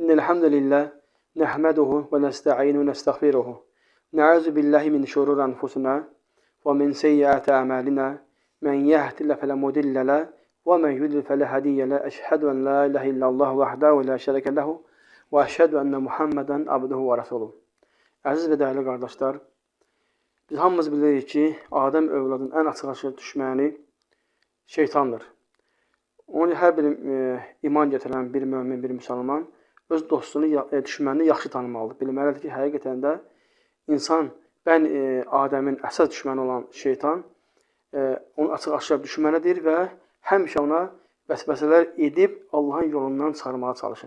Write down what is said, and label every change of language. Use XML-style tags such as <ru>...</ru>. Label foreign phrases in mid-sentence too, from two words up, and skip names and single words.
<ar>الحمد لله نحمده ونستعين ونستغفره نعوذ بالله من شرور أنفسنا ومن سيئات أعمالنا من يهد الله فلا مضل له ومن يضلل فلا هادي له أشهد أن لا إله إلا الله وحده لا şerike له وأشهد أن محمدا عبده ورسوله.</ar> <az>Əziz və dəyərli qardaşlar, biz hamımız bilirik ki, Adəm övladının ən açıq-aşkar düşməni şeytandır. Onun hər bir iman gətirən bir mömin, bir müsəlman öz dostunu, düşmənini yaxşı tanımalıdır. Bilməlidir ki, həqiqətən də insan, Adəmin əsas düşməni olan şeytan, onun açıq-aşkar düşmənidir və həmişə ona vəsvəsələr edib Allahın yolundan çıxarmağa çalışır.</az>